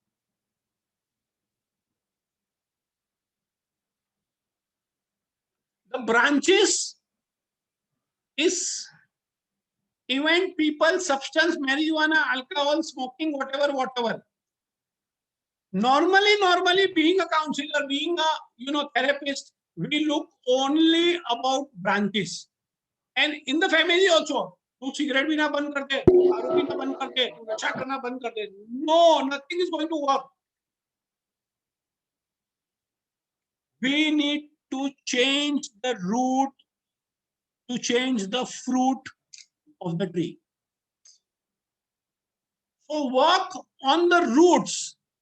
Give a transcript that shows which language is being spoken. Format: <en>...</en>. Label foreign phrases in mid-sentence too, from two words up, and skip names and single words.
<en>The branches is even people, substance, marijuana, alcohol, smoking, whatever. Normally, being a counselor, being a therapist, we look only about branches. And in the family also,</en> <hi>तू cigarette भी ना बंद कर दे, दारू पीना बंद कर दे, तू नशा करना बंद कर दे.</hi> <en>No, nothing is going to work. We need to change the root, to change the fruit of the tree. So work on the roots.</en>